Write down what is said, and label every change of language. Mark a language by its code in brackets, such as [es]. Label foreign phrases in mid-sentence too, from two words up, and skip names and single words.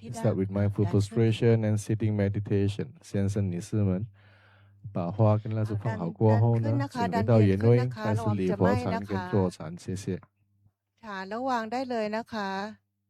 [en] Start with mindful prostration and sitting meditation. [zh] 先生女士们，把花跟蜡烛放好过后呢，请回到原位，开始礼佛禅跟坐禅。谢谢。 [th] ฐานแล้ววางได้เลยนะคะ